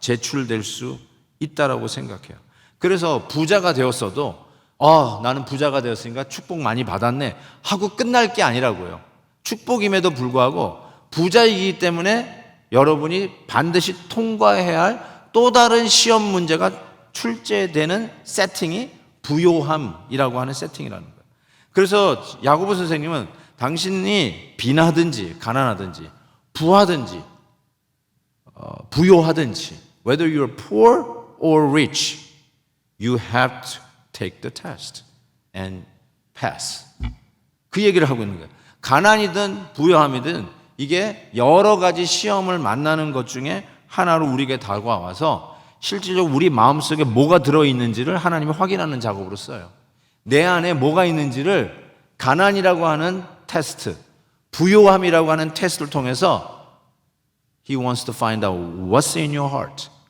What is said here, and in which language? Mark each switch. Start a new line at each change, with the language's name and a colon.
Korean: 제출될 수 있다라고 생각해요. 그래서 부자가 되었어도 나는 부자가 되었으니까 축복 많이 받았네 하고 끝날 게 아니라고요. 축복임에도 불구하고 부자이기 때문에 여러분이 반드시 통과해야 할 또 다른 시험 문제가 출제되는 세팅이 부요함이라고 하는 세팅이라는 거예요. 그래서 야고보 선생님은 당신이 빈하든지 가난하든지 부하든지 부요하든지
English: whether you're poor or rich, you have to take the test and pass.
Korean: 그 얘기를 하고 있는 거예요. 가난이든 부요함이든 이게 여러 가지 시험을 만나는 것 중에 하나로 우리에게 다가와서 실질적으로 우리 마음속에 뭐가 들어있는지를 하나님이 확인하는 작업으로 써요. 내 안에 뭐가 있는지를 가난이라고 하는 테스트, 부요함이라고 하는 테스트를 통해서
English: He wants to find out what's in your heart.